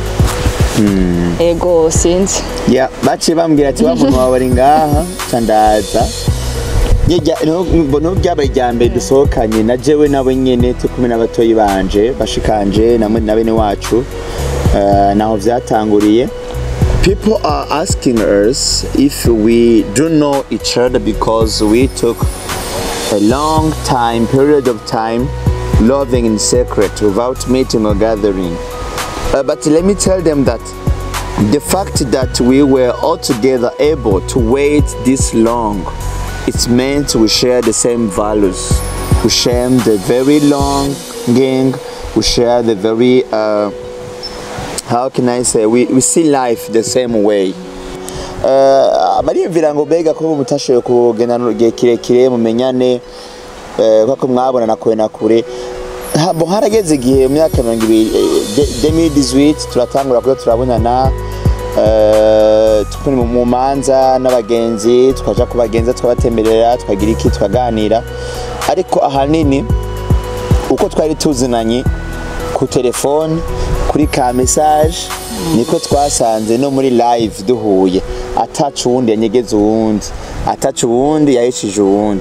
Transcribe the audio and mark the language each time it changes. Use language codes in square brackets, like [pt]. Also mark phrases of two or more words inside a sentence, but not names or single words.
[rn] Ego sinzi. Ya baciye bambwira ati wa muntu wawe ari ngaha candaza. No byabaye rya mbere dusohokanye na jewe nabo nyene tukumwe n'abatoyi banje bashikanje namwe na bene wacu naho vyatanguriye. [en] People are asking us if we do know each other because we took a long period of time loving in secret without meeting or gathering. But let me tell them that the fact that we were all together able to wait this long, it meant we share the same values. We share the very longing. We share the very, how can I say, we see life the same way. [rn] Bariyumvira ngo bega ko mutashoboye kugenda n'ugiye kirekire mumenyane kwako mwabona na kure. Bo harageze igihe mu myaka 2018 turatangura kuza turabonana tukuri mu manza n'abagenzi tukaja kubagenza twabatemberera twagira iki twaganira, ariko ahanini uko twari tuzinanye ku telefone kuri ka message niko twasanze no muri live duhuye, atacu wundi yanyegeze uwundi, atacu wundi yahishije uwundi.